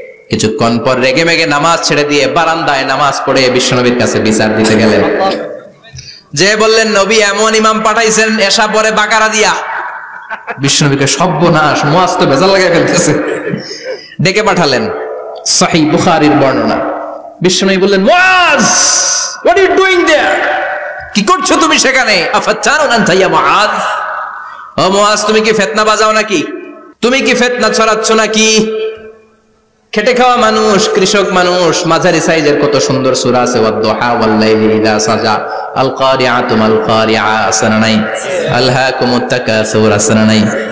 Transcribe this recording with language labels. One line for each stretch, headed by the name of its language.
Bangla: কিছুক্ষণ পর রেগে মেগে নামাজ ছেড়ে দিয়ে বারান্দায় নামাজ পড়ে বিশ্বনবীর কাছে বিচার দিতে গেলেন। যে বললেন, নবী এমন ইমাম পাঠাইছেন এশা পরে বাকারা দিয়া। বিশ্বনবীকে সর্বনাশ, মুআয তো ভেজাল লাগাই ফেলতেছে। ডেকে পাঠালেন, সহিহ বুখারীর বর্ণনা। বিশ্বনবী বললেন, মুআয,
English: what are you doing there?
Bangla: কি করছো তুমি সেখানে?
Arabic: আফাতানুন আনতা ইয়া মুআয,
Bangla: ও মুআয, তুমি কি ফিতনা বাজাও নাকি? তুমি কি ফিতনা ছড়াচ্ছ নাকি? খেটে খাওয়া মানুষ, কৃষক মানুষ, মাঝারি সাইজের কত সুন্দর সূরা আছে,
Arabic: ওয়াদ-দুহা ওয়াল-লাইলি ইযা সাজা, আল কারিআতু মাল কারিআ,
Bangla: আসনা নাই,
Arabic: আলহাকুমুত তাকাসুর,
Bangla: আসনা নাই।